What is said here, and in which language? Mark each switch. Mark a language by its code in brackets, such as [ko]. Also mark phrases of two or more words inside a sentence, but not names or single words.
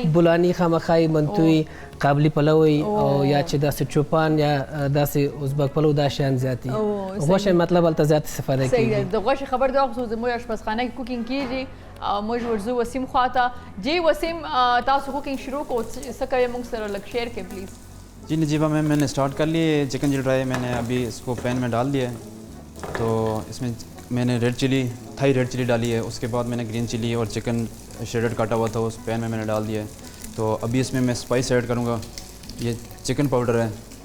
[ps] بولاني خامخای منتوي قابلی پلوی او یا چې داسې چوپان یا داسې ازبک پلو دا شیان زیاتي غوښې مطلب هلته زیات استفاده کېږي د غوښې خبر دی خو زموږ اشپزخانه کې کوکینګ کېږي او موږ ورځو وسیم خواته جی وسیم تاسو کوکینګ شروع کو څه کوئ موږ سره لږ شیئر کړئ پلیز [hi] जी नजीबा मैम मैंने स्टार्ट कर लिए [en] chicken chilli dry [hi] मैंने अभी इसको पैन में डाल दिया है तो इसमें मैंने [en] red chilli Thai red chilli [hi] डाली है उसके बाद मैंने [en] green chilli [hi] और [en] chicken shredded [hi] काटा हुआ था उस पैन में मैंने डाल दिया है तो अभी इसमें मैं [en] spice add [hi] करूँगा ये [en] chicken powder [hi] है